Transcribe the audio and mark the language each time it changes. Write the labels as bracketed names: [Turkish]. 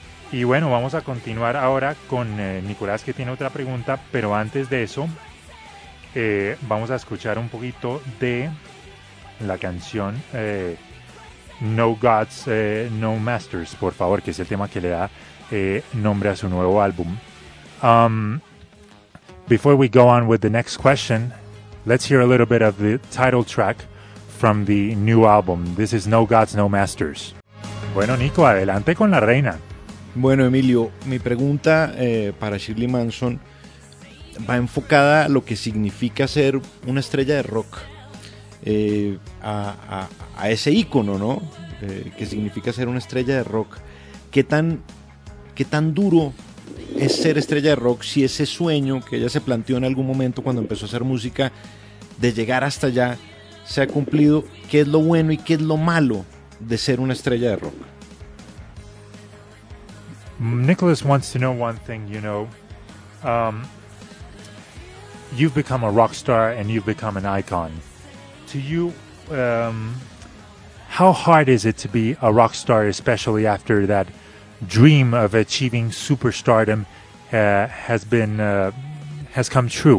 [Spanish] Y bueno, vamos a continuar ahora con Nicolás, que tiene otra pregunta, pero antes de eso, vamos a escuchar un poquito de la canción No Gods, No Masters, por favor, que es el tema que le da nombre a su nuevo álbum. [English] Before we go on with the next question, let's hear a little bit of the title track from the new album. This is No Gods, No Masters. [Spanish] Bueno, Nico, adelante con la reina. Bueno, Emilio, mi pregunta para Shirley Manson va enfocada a lo que significa ser una estrella de rock, a ese ícono, ¿no? Que significa ser una estrella de rock. ¿Qué tan duro es ser estrella de rock si ese sueño que ella se planteó en algún momento cuando empezó a hacer música de llegar hasta allá se ha cumplido? ¿Qué es lo bueno y qué es lo malo de ser una estrella de rock? [English] Nicholas wants to know one thing, you know. You've become a rock star and you've become an icon. To you, how hard is it to be a rock star, especially after that dream of achieving superstardom has come true?